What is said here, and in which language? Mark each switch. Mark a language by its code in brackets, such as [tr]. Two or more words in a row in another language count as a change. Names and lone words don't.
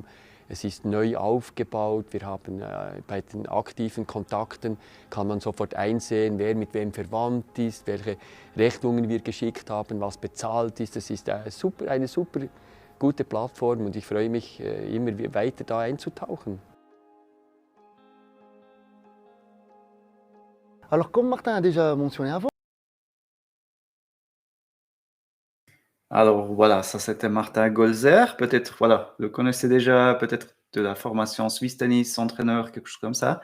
[de] Es ist neu aufgebaut. Wir haben bei den aktiven Kontakten kann man sofort einsehen, wer mit wem verwandt ist, welche Rechnungen wir geschickt haben, was bezahlt ist. Das ist eine super gute Plattform und ich freue mich, immer weiter da einzutauchen. [fr] Alors, comme Martin a déjà mentionné avant, Alors voilà, ça c'était Martin Golzer. Peut-être, voilà, le connaissez déjà, peut-être de la formation Swiss Tennis, entraîneur, quelque chose comme ça.